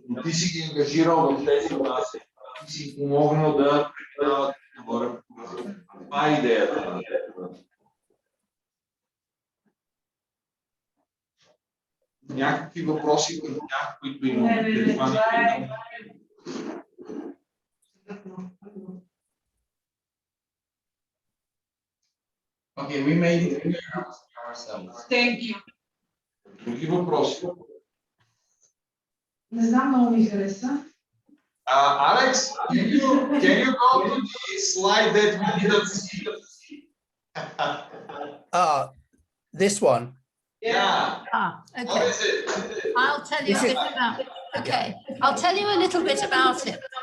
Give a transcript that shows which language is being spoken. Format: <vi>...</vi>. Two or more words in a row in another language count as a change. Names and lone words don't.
<bg>Но ти си ги ангажирал в тези класи. Ти си им помогнал да преминават нагоре. Това е идеята. Някакви въпроси към тях, които имаме.</bg> <en>Okay, we made it clear ourselves. Thank you.</en> <bg>Други въпроси? Не знам, много ми хареса.</bg> <en>Alex, can you go to the slide that we didn't see? This one. Yeah. Okay. What is it? I'll tell you a bit about it. Okay, I'll tell you a little bit about it.</en>